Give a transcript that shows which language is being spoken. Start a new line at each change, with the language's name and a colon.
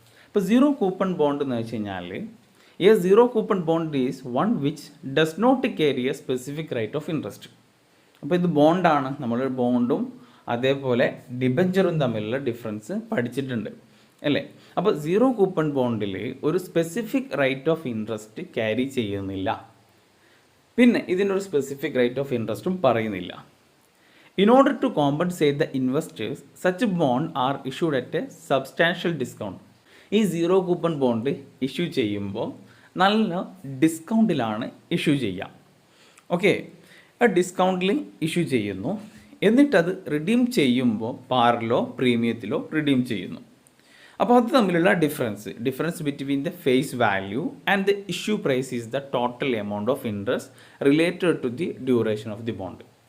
Malayalam: ഇപ്പോൾ zero coupon bond എന്ന് വെച്ച് കഴിഞ്ഞാൽ
English: A zero coupon bond is one which does not carry a specific rate of interest.
Malayalam: അപ്പോൾ ഇത് ബോണ്ടാണ്. നമ്മൾ ബോണ്ടും അതേപോലെ ഡിബഞ്ചറും തമ്മിലുള്ള ഡിഫറൻസ് പഠിച്ചിട്ടുണ്ട് അല്ലേ. അപ്പോൾ സീറോ കൂപ്പൺ ബോണ്ടിൽ ഒരു specific rate of interest carry ചെയ്യുന്നില്ല. പിന്നെ ഇതിനൊരു സ്പെസിഫിക് റേറ്റ് ഓഫ് ഇൻട്രസ്റ്റും പറയുന്നില്ല.
English: In order to compensate the investors, such bond are issued at a substantial discount.
Malayalam: ഈ സീറോ കൂപ്പൺ ബോണ്ട് ഇഷ്യൂ ചെയ്യുമ്പോൾ നല്ല ഡിസ്കൗണ്ടിലാണ് ഇഷ്യൂ ചെയ്യുക. ഓക്കെ, ആ ഡിസ്കൗണ്ടിൽ ഇഷ്യൂ ചെയ്യുന്നു, എന്നിട്ടത് റിഡീം ചെയ്യുമ്പോൾ പാറിലോ പ്രീമിയത്തിലോ റിഡീം ചെയ്യുന്നു. അപ്പോൾ അത് തമ്മിലുള്ള
English: Difference between the face value and the issue price is the total amount of interest related to the duration of the bond.